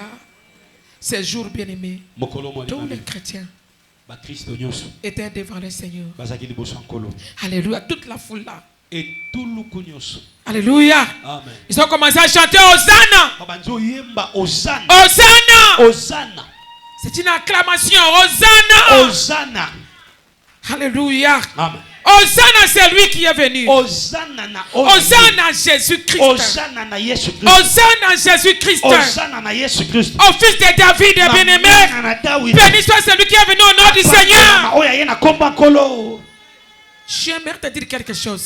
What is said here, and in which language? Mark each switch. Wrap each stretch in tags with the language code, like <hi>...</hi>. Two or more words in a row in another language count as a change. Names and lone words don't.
<fr>Ces jours bien-aimés, tous les chrétiens étaient devant le Seigneur. Alléluia. Toute la foule là. Alléluia. Amen. Ils ont commencé à chanter Hosanna. Hosanna. Hosanna. C'est une acclamation. Hosanna. Hosanna. Alléluia. Amen. Hosanna, c'est lui qui est venu. Hosanna. Hosanna Jésus-Christ. Hosanna Jésus-Christ. Hosanna Jésus-Christ. Hosanna Jésus-Christ. Au fils de David, bien-aimé. Béni soit celui qui est venu au nom du Seigneur. J'aimerais te dire quelque chose.</fr>